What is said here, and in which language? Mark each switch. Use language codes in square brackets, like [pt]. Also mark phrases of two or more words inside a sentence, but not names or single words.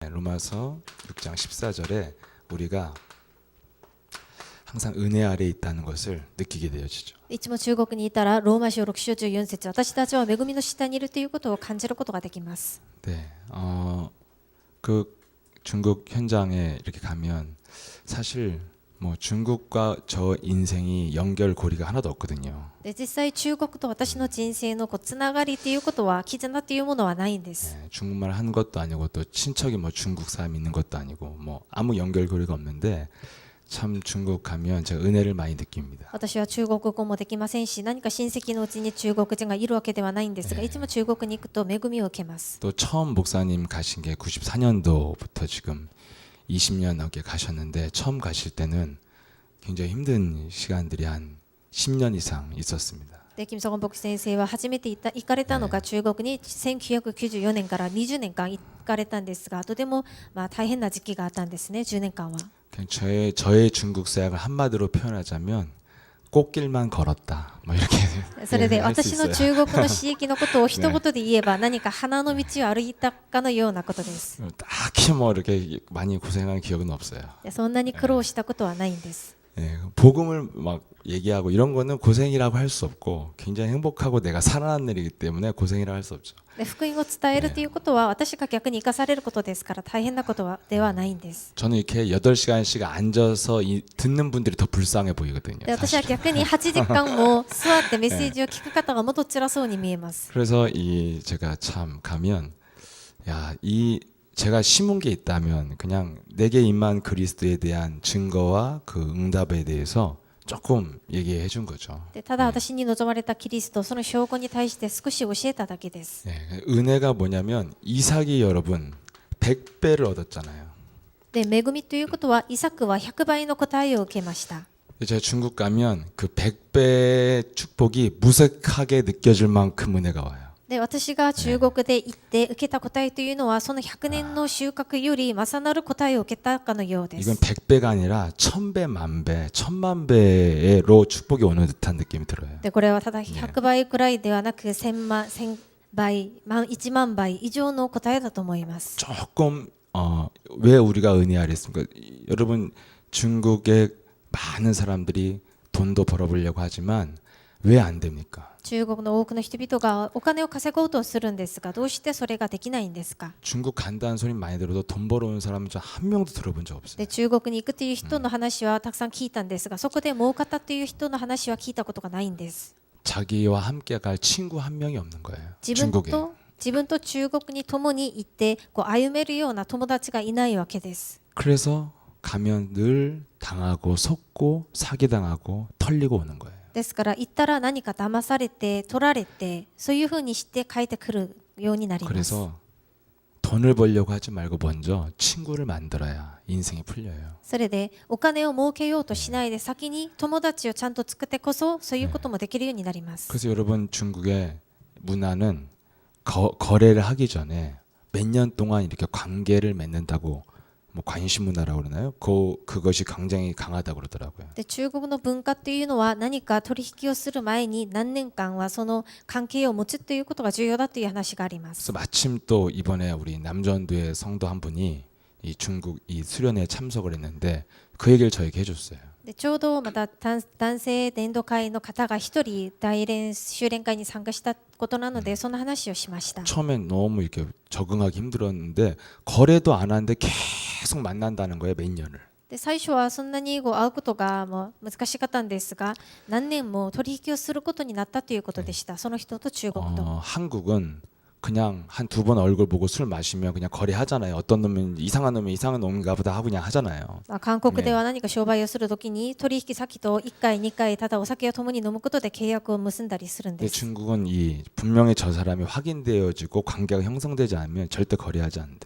[ko] 로마서 6장 14절에 우리가 항상 은혜 아래에 있다는 것을 느끼게 되어지죠. [ja] いつも中国にいたらローマ書6章14節、私たちは恵みの下にいるということを感じることができます。 [ko] 네, 그 중국 현장에 이렇게 가면 사실 뭐 중국과 저 인생이 연결고리가 하나도 없거든요. [ja] で実際中国と私の人生のつながりということは絆というものはないんです。 [ko] 네, 중국말 한 것도 아니고 또 친척이 뭐 중국 사람 있는 것도 아니고 뭐 아무 연결고리가 없는데 참 중국 가면 제가 은혜를 많이 느낍니다. [ja] 私は中国語もできませんし、何か親戚のうちに中国人がいるわけではないんですが、いつも中国に行くと恵みを受けます。 [ko] 또 처음 목사님 가신 게 94년도부터 지금 20년 넘게 가셨는데 처음 가실 때는 굉장히 힘든 시간들이 한 10년 이상 있었습니다. [ja] でキム・ソゴン牧師先生は初めて行かれたのが中国に1994年から20年間行かれたんですが、とても大変な時期があったんですね、10年間は。 [ko] 그냥 저의 중국 사역을 한마디로 표현하자면 꽃길만 걸었다. 뭐 이렇게 [ja] それで [ko] 할 수 [ja] 私の [ko] 있어요. [ja] 中国の地域のことを一言で言えば何か花の道を歩いたかのようなことです。 [ko] 딱히 뭐 이렇게 많이 고생한 기억은 없어요. [ja] でそんなに苦労したことはないんです。 [ko] 예, 복음을 막 얘기하고 이런 거는 고생이라고 할 수 없고 굉장히 행복하고 내가 살아난 일이기 때문에 고생이라고 할 수 없죠. [ja] で福音を伝えるということは私が逆に生かされることですから大変なことではないんです。 [ko] 저는 이렇게 8시간씩 앉아서 듣는 분들이 더 불쌍해 보이거든요. [ja] で私は [ko] 사실은. [ja] 逆に8時間も座ってメッセージを聞く方がもっと辛そうに見えます。 [ko] 그래서 제가 참 가면 야, 제가 심은 게 있다면 그냥 내게 임한 그리스도에 대한 증거와 그 응답에 대해서 조금 얘기해 준 거죠. [ja] でただ私に望まれたキリスト、その証拠に対して少し教えただけです。 [ko] 예, 은혜가 뭐냐면 이삭이 여러분 100배를 얻었잖아요. [ja] で恵みということはイサクは100倍の答えを受けました。 [ko] 제가 중국 가면 그 100배의 축복이 무색하게 느껴질 만큼 은혜가 와요. [ja] で私が中国で行って受けた答えというのはその100年の収穫より勝なる答えを受けたかのようで [ko] 이건 [ja] す。 [ko] 100배가 아니라 1000배, 만배, 1000만배로 축복이 오는 듯한 느낌이 들어요. [ja] でこれはただ100倍くらいではなく1000倍、1万倍以上の答えだと思います。 [ko] 조금 왜 우리가 은혜 아래 있습니까? 여러분 중국의 많은 사람들이 돈도 벌어보려고 하지만 왜 안 됩니까? [ja] 中国の多くの人々がお金を稼ごうとするんですが、どうしてそれができないんですか？ [ko] 중국 간다는 소리 많이 들어도 돈 벌어오는 사람은 저 한 명도 들어본 적 없어요. [ja] で中国に行くという人の話はたくさん聞いたんですが、そこで儲かったという人の話は聞いたことがないんです。 [ko] 자기와 함께 갈 친구 한 명이 없는 거예요. [ja] 自分 [ko] 중국에. [ja] と中国に共に行って歩めるような友達がいないわけです。 [ko] 그래서 가면 늘 당하고 속고 사기당하고 털리고 오는 거예요. [ja] ですから行ったら何か騙されて取られて、そういうふうにして帰ってくるようになります。 [ko] 그래서 돈을 벌려고 하지 말고 먼저 친구를 만들어야 인생이 풀려요. [ja] それでお金を儲けようとしないで先に友達をちゃんと作ってこそそういうこともできるようになります。 [ko] 그래서 여러분 중국의 문화는 거래를 하기 전에 몇 년 동안 이렇게 관계를 맺는다고 뭐 관심 문화라고 그러나요? 그것이 굉장히 강하다고 그러더라고요. [ja] で中国の文化というのは何か取引をする前に何年間はその関係を持つということが重要だという話があります。 [ko] 그래서 마침 또 이번에 우리 남전도의 성도 한 분이 이 중국 이 수련회에 참석을 했는데 그 얘기를 저에게 해줬어요. [ja] でちょうどまた男性伝道会の方が一人修練会に参加したことなのでその話をしました。 [ko] 처음엔 너무 이렇게 적응하기 힘들었는데 거래도 안 하는데 계속 만난다는 거예요, 몇 년을. で最初はそんなに会うことが難しかったんですが、何年も取引をすることになったということでした。 [ja] その人と中国と。 [ko] 한국은 그냥 한 두 번 얼굴 보고 술 마시면 그냥 거래하잖아요. 어떤 놈은 이상한 놈인가 보다 하고 그냥 하잖아요. [ja] 韓国では何か商売をするときに取引先と1回2回ただお酒を共に飲むことで契約を結んだりするん [ko] 근데 [ja] です。 [ko] 중국은 분명히 저 사람이 확인되어지고 관계가 형성되지 않으면 절대 거래하지 않는데.